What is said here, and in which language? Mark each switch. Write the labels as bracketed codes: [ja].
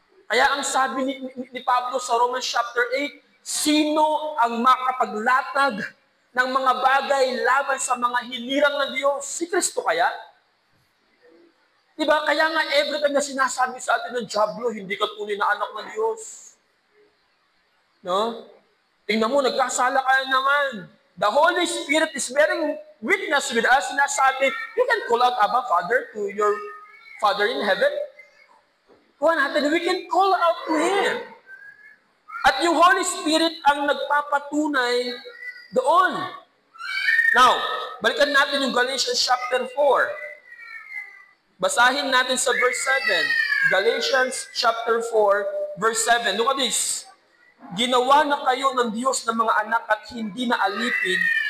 [tl] Kaya ang sabi ni Pablo sa Romans chapter 8, sino ang makapaglatag ng mga bagay laban sa mga hinirang ng Diyos? Si Kristo kaya? Diba? Kaya nga every time na sinasabi sa atin ng Diablo, hindi ka tunay na anak ng Diyos. No? Tingnan mo, nagkasala ka naman. [en] The Holy Spirit is bearing witness with us. Sinasabi, you can call out Abba, Father, to your Father in heaven. [tl] Kuha natin, [en] we can call out to Him. At [tl] At yung Holy Spirit ang nagpapatunay doon. Now, balikan natin yung Galatians chapter 4. Basahin natin sa verse 7. Galatians chapter 4, verse 7. [en] Look at this. [tl] Ginawa na kayo ng Diyos ng mga anak at hindi na alipin.